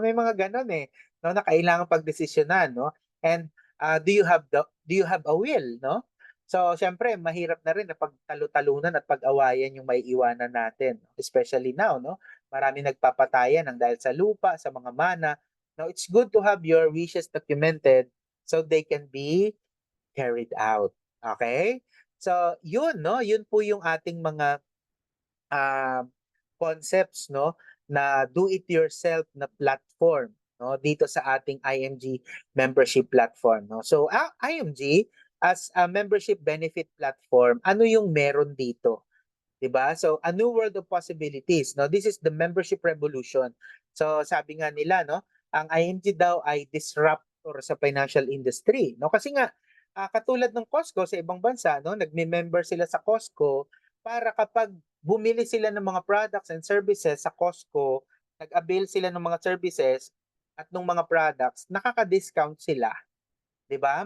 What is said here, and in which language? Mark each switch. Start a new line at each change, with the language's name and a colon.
Filipino: May mga gano'n, eh, 'no, na kailangang pagdesisyonan 'no?
English: And do you have a will, no?
Filipino: So, siyempre mahirap na rin na pagtalu-talunan at pag-awayan yung maiiwanan natin,
English: especially now,
Filipino: no? Maraming nagpapatayan ng dahil sa lupa, sa mga mana,
English: Now, it's good to have your wishes documented so they can be carried out.
Filipino: Okay? So, yun, no? Yun po yung ating mga ah, concepts, no? Na do-it-yourself na platform, no? Dito sa ating IMG membership platform, no?
English: So, IMG, as a membership benefit platform,
Filipino: ano yung meron dito? 'Di ba?
English: So, a new world of possibilities, no? This is the membership revolution.
Filipino: So, sabi nga nila, no, ang IMG daw ay disruptor sa financial industry, no? Kasi nga katulad ng Costco sa ibang bansa, no, nagme-member sila sa Costco para kapag bumili sila ng mga products and services sa Costco, nag-avail sila ng mga services at ng mga products, nakaka-discount sila, 'di ba?